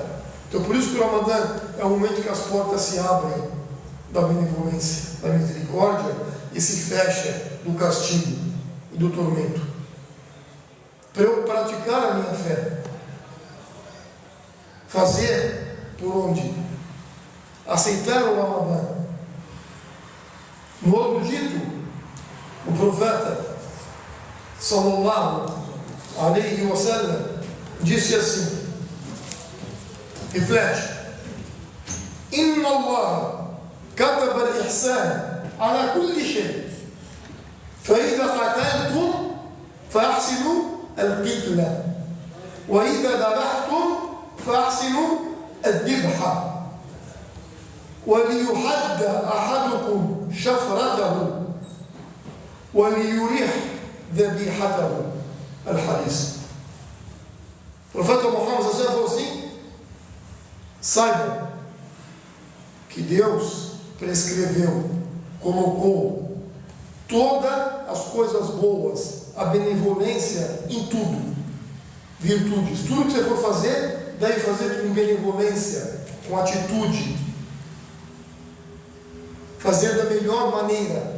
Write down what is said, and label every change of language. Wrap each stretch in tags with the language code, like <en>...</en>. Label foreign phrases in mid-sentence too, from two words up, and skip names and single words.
<pt>Então por isso que o Ramadã é o momento que as portas se abrem da benevolência, da misericórdia e se fecha do castigo e do tormento, para eu praticar a minha fé, fazer por onde? Aceitar o Ramadã. No outro dito, o profeta</pt> <ar>صلى الله عليه و</ar> <pt>sallam disse assim, reflete,</pt> <ar>إن الله كتب الإحسان على كل شيء فإذا قتلتم فأحسنوا القتلة وإذا ذبحتم فأحسنوا الذبحة وليحد أحدكم شفرته وليريح ذبيحته. الحديث.</ar> <pt>O profeta Muhammad falou assim, saibam que Deus prescreveu, colocou todas as coisas boas, a benevolência em tudo, virtudes, tudo que você for fazer, deve fazer com benevolência, com atitude, fazer da melhor maneira.</pt>